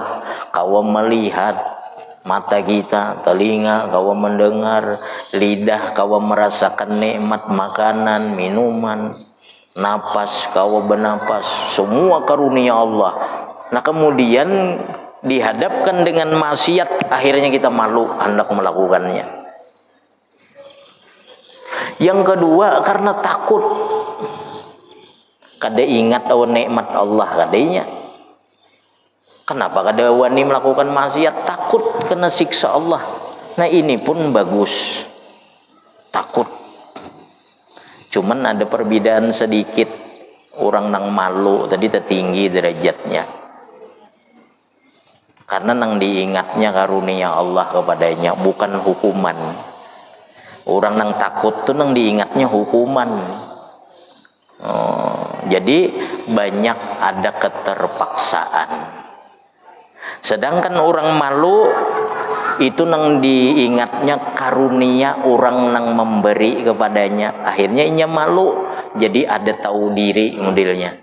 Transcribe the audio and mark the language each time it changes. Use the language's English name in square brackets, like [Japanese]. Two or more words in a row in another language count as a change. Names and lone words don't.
[Indonesian] Kau melihat mata kita, telinga kau mendengar, lidah kau merasakan nikmat makanan, minuman, napas kau bernapas, semua karunia Allah. Nah, kemudian dihadapkan dengan maksiat, akhirnya kita malu hendak melakukannya. Yang kedua, karena takut. [Banjar] Kada ingat awan nikmat Allah kadanya. Kenapa kada wani melakukan maksiat? [Indonesian] Takut kena siksa Allah. Nah, ini pun bagus, takut. Cuman ada perbedaan sedikit. [Banjar] Orang nang malu tadi tertinggi derajatnya, karena nang diingatnya karunia Allah kepadanya, bukan hukuman. Orang nang takut tuh nang diingatnya hukuman. [Indonesian] Jadi banyak ada keterpaksaan. [Banjar] Sedangkan orang malu itu nang diingatnya karunia orang nang memberi kepadanya, akhirnya inya malu, jadi ada tahu diri modelnya.